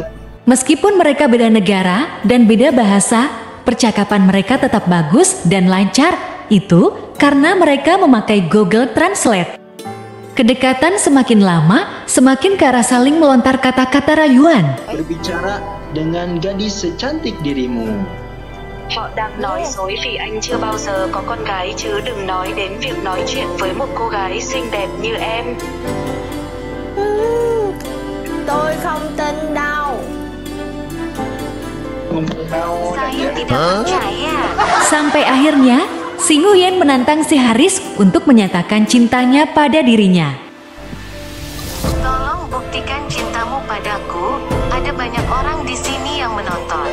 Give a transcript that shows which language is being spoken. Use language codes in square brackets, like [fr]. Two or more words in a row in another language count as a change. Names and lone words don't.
[id] Meskipun mereka beda negara dan beda bahasa, percakapan mereka tetap bagus dan lancar. Itu karena mereka memakai Google Translate. Kedekatan semakin lama, semakin ke arah saling melontar kata-kata rayuan. Berbicara dengan gadis secantik dirimu. [vi] Họ đang nói dối vì anh chưa bao giờ có con gái chứ đừng nói đến việc nói chuyện với một cô gái xinh đẹp như em. Tôi không tin đâu. [id] Saya tidak percaya. Sampai akhirnya, si Nguyen menantang si Harris untuk menyatakan cintanya pada dirinya. Tolong buktikan cintamu padaku. Ada banyak orang di sini yang menonton.